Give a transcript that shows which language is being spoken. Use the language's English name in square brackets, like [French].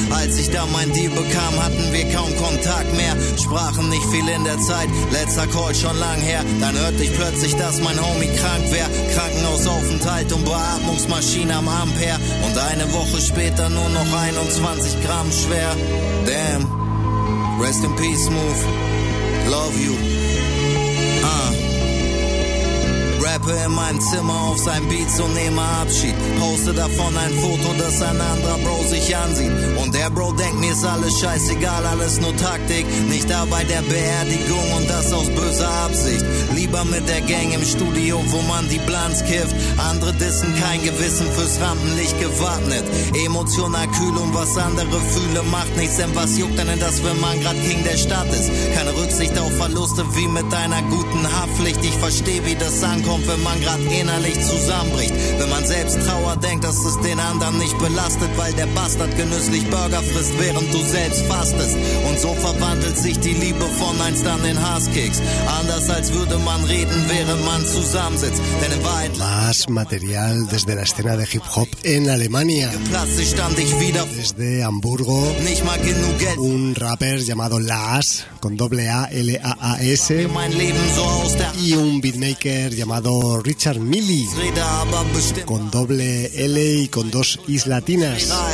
[German] Als ich da mein Deal bekam, hatten wir kaum Kontakt mehr. Sprachen nicht viel in der Zeit, letzter Call schon lang her. Dann hörte ich plötzlich, dass mein Homie krank wär. Krankenhausaufenthalt und Beatmungsmaschine am Ampere. Und eine Woche später nur noch 21 Gramm schwer. [English] Damn, rest in peace, Smooth. Love you. [German] Rappe in meinem Zimmer auf seinem Beat und nehme Abschied. Poste davon ein Foto, das ein anderer Bro sich ansieht. Und der Bro denkt, mir ist alles scheißegal, alles nur Taktik. Nicht da bei der Beerdigung und das aus böser Absicht. Lieber mit der Gang im Studio, wo man die Blunts kifft. Andere dissen, kein Gewissen fürs Rampenlicht gewappnet. Emotional kühl und was andere fühle, macht nichts. Denn was juckt denn das, wenn man grad King der Stadt ist? Keine Rücksicht auf Verluste, wie mit deiner guten Haftpflicht. Ich verstehe, wie das ankommt. Kommt, wenn man gerade innerlich zusammenbricht. Wenn man selbst Trauer denkt, dass es den anderen nicht belastet, weil der Bastard genüsslich Burger frisst, während du selbst fastest. Und so verwandelt sich die Liebe von einst an den Hasskeks. Anders als würde man reden, während man zusammensitzt. Denn in Wahrheit [Spanish] más material desde la escena de Hip Hop en Alemania. Desde Hamburgo, [German] nicht mal genug Geld. [Spanish] Un rapper llamado Laas, con doble A, L-A-A-S. Y un beatmaker llamado Richard Milley, con doble L y con dos I's latinas.